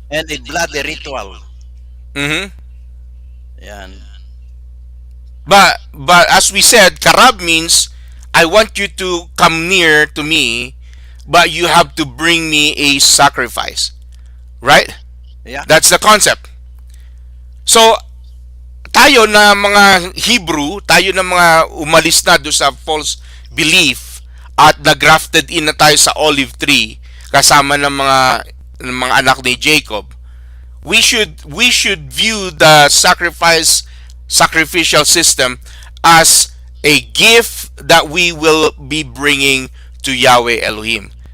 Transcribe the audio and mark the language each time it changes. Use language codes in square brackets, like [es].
[en] and a bloody ritual. Mhm. [tl] Yan. [en] But as we said, karab means I want you to come near to me, but you have to bring me a sacrifice. Right? Yeah. That's the concept. [tl] So, tayo na mga Hebrew, tayo na mga umalis na doon sa false belief at nagrafted in na tayo sa olive tree kasama ng mga anak ni Jacob. [en] We should view the sacrificial system as a gift that we will be bringing to Yahweh Elohim.